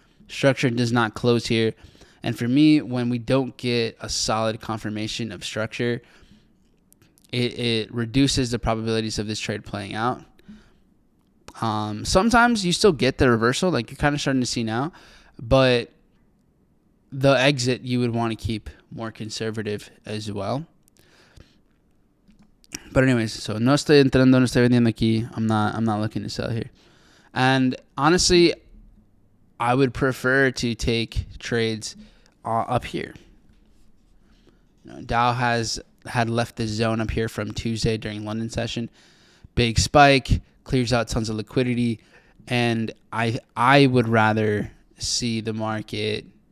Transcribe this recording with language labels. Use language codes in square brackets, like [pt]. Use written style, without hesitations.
[en] Structure does not close here. And for me, when we don't get a solid confirmation of structure, it reduces the probabilities of this trade playing out. Sometimes you still get the reversal, like you're kind of starting to see now, but the exit you would want to keep more conservative as well. But anyways, so [es] no estoy entrando, no estoy vendiendo aquí. [en] I'm not looking to sell here. And honestly, I would prefer to take trades up here. Dow had left the zone up here from Tuesday during London session. Big spike, clears out tons of liquidity, and I would rather see the market.